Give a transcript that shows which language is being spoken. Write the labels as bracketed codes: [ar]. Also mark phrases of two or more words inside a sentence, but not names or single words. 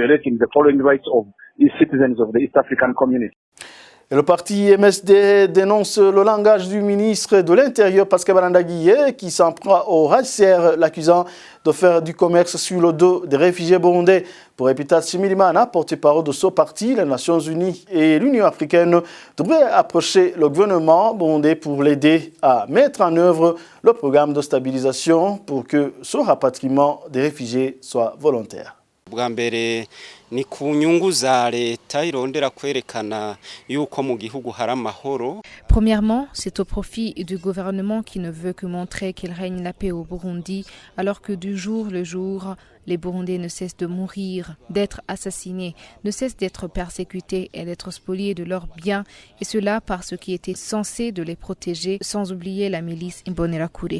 [fr] Et le parti MSD dénonce le langage du ministre de l'Intérieur, Pascal Barandagiye, qui s'en prend au HCR, l'accusant de faire du commerce sur le dos des réfugiés burundais. Pour Epitas Similimana, porte-parole de ce parti, les Nations Unies et l'Union africaine devraient approcher le gouvernement burundais pour l'aider à mettre en œuvre le programme de stabilisation pour que ce rapatriement des réfugiés soit volontaire. [rn] Ni ku nyungu za leta irondera kwerekana yuko mu gihugu hari amahoro. [fr] Premièrement, c'est au profit du gouvernement qui ne veut que montrer qu'il règne la paix au Burundi, alors que du jour le jour, les Burundais ne cessent de mourir, d'être assassinés, ne cessent d'être persécutés et d'être spoliés de leurs biens, et cela par ce qui était censé de les protéger, sans oublier la milice Imbonerakure.